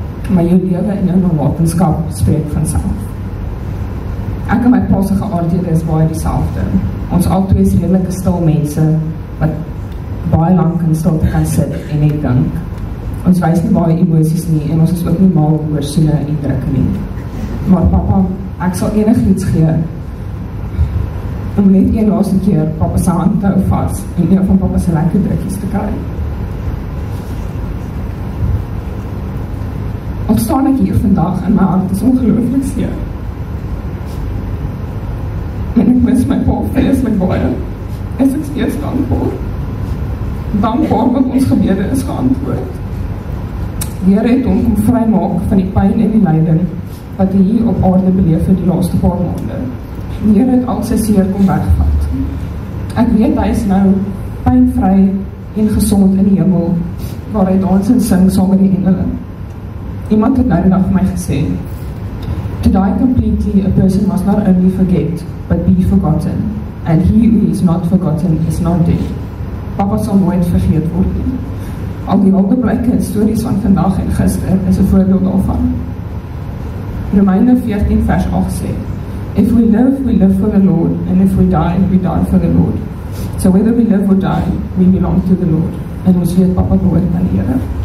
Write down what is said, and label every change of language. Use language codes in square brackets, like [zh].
[af] Maar jou lewe en jou nalatenskap spreek van self. Ek en my pa se geaardhede is baie dieselfde. Ons albei is redelike stil mense wat baie lank in stilte kan sit en net dink. Ons wys nie baie emosies nie en ons is ook nie mal oor soene en drukke nie. Maar papa, ek sal enigiets gee om net een laaste keer papa se hand te hou vas en een van papa se lekker drukkies te kry. Al staan ek hier vandag en my hart is ongelooflik seer. En ek mis my pa vreeslik baie. Is ek steeds dankbaar. Dankbaar wat ons gebede is geantwoord. Die Here het hom kom vrymaak van die pyn en die lyding wat hy hier op aarde beleef het die laaste paar maande. Die Here het al sy seer kom wegvat. Ek weet hy is nou pynvry en gesond in die hemel, waar hy dans en sing saam met die engele. Iemand het nou die dag vir my gesê, [en] to die completely, a person must not only forget, but be forgotten. And he who is not forgotten is not dead. [af] Papa sal nooit vergeet word nie. Al die hulpblyke en stories van vandag en gister is 'n voorbeeld daarvan. Romeine 14 vers 8 sê, [en] if we live for the Lord, and if we die for the Lord. So whether we live or die, we belong to the Lord. [af] En ons weet Papa behoort aan die Here.